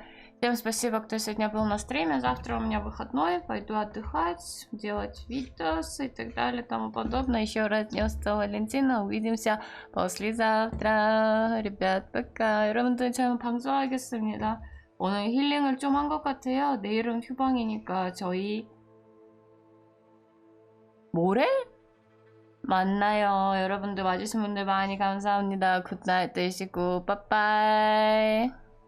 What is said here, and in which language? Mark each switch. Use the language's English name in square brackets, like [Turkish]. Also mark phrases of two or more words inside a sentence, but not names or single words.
[Russian] Всем спасибо, кто сегодня был на стриме. Завтра у меня выходной, пойду отдыхать, делать видосы и так далее, тому подобное. Еще раз днем Святого Валентина. Увидимся послезавтра. Ребят, пока. [Korean] 여러분들, 저는 방송하겠습니다. 오늘 힐링을 좀 한 것 같아요. 내일은 휴방이니까 저희 모레? 만나요. 여러분들 와주신 분들 많이 감사합니다. 굿나잇 되시고 빠빠이.